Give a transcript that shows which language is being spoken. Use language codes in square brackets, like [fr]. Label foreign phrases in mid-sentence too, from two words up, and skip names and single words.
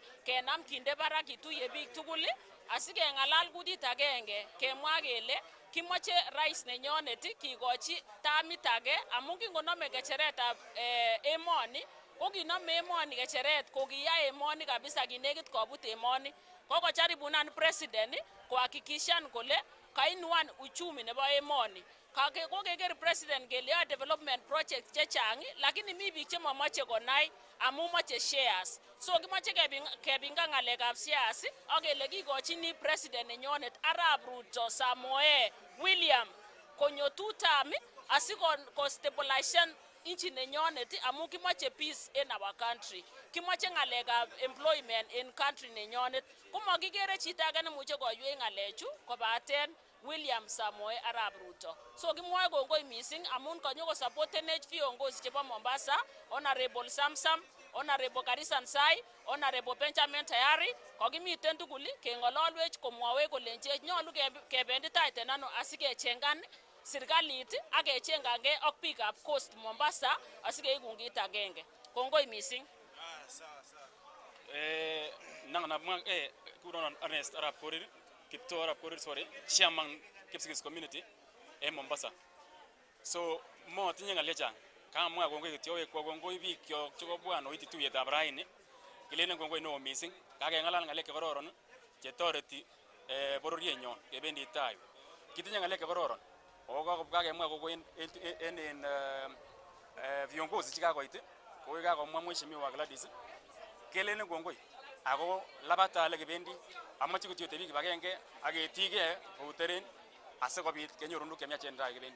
[sgc] kenam kinde barak kituye biik tugul asikeng'alal kutit agenge kemwa kele kimoche rais nenyonet kikochi tamit age amun kingonome kecheretab emoni ko kinome emoni kecheret ko kiyai emoni kabisa kinekit kobut emoni kokojaribunan president kuhakikishan kole kainuan uchumi nebo emoni. Kokeker president kele yoe development project chechang lakini mi biik chemomoche konai amun moche shares. So kimoche kebinga ngalekab shares ak kele kikochini president nenyonet Arap Ruto Samoei William konyo 2 term asikostabilize nchi nenyonet amun kimoche [en] peace in our country. [sgc] Kimoche ngalekab employment [en] in country [sgc] nenyonet. Komakikere chito age nemuche koywei ngalechu kobaten William Samoei Arap Ruto. So kimwoe kongoi mising amun kanyo ko supportenech viongozi chebo Mombasa, Honorable Samsam, Honorable Karisa Nzai, Honorable Benjamin Tayari, kokimiten tugul keng'ololwech komwawech kolenjech nyolu kebendi taiten ano asikechengan serikalit ak kechengangei ak biikab Coast Mombasa asikeiku kit agenge. Kongoi mising. Nanganamwa kuronon Ernest Arap Korir, Kipto Arap Korir sorry, chairman Kipsigis community en Mombasa. So mo tinye ngalecha kamwa kongoi kityo wekwa kongoi biik kyok chekobwan oiti tuyetab raini. Kilenen kongoi neo mising. Kakeng'alal ngalek chekororon chetoreti bororienyon kebendi tai. Kitinye ngalek chekororon. Kakemwa kongoi en viongozi chekakoit ko kakomwa Mheshimiwa Gladys kelenen kongoi ako labata ale kebendi amache kityo tebi kibagenge ak ketige kou teren asikobit kenyoru nduk chemiachen tai kebendi.